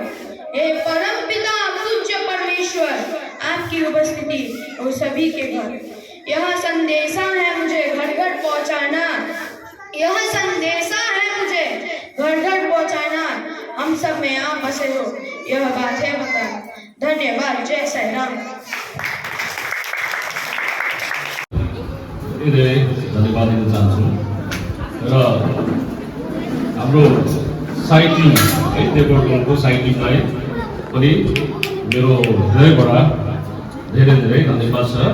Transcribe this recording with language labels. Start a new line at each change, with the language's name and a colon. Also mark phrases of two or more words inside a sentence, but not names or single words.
Hindi: हे परम पिता पूज्य परमेश्वर, आपकी उपस्थिति और सभी के घर। यह संदेशा है मुझे घर घर पहुंचाना, यह संदेशा है मुझे घर घर पहुंचाना। हम सब में आप बसे हो, यह बात है बताना। धन्यवाद। जय साई राम।
Nepali: धन्यवाद दिन चाहन्छु र हाम्रो साई टिम है देवकोटको साई टिमलाई पनि मेरो हृदयबाट धेरै धेरै धन्यवाद छ।